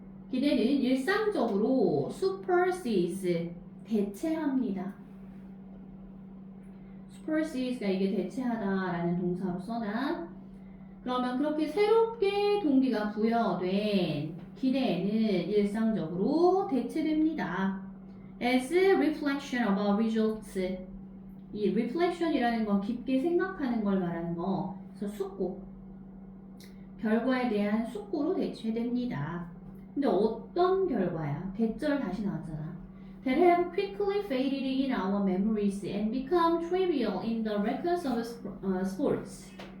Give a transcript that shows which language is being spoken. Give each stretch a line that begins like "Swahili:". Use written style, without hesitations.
Korean: 기대는 일상적으로 supersedes 대체합니다. supersedes가 이게 대체하다라는 동사로 써놔. 그러면 그렇게 새롭게 동기가 부여된 기대는 일상적으로 대체됩니다.
English: As reflection of our results.
Korean: 이 reflection이라는 건 깊게 생각하는 걸 말하는 거. 그래서 숙고. 결과에 대한 숙고로 대체됩니다. 근데 어떤 결과야? 대절 다시 나왔잖아.
English: That have quickly faded in our memories and become trivial in the records of sports.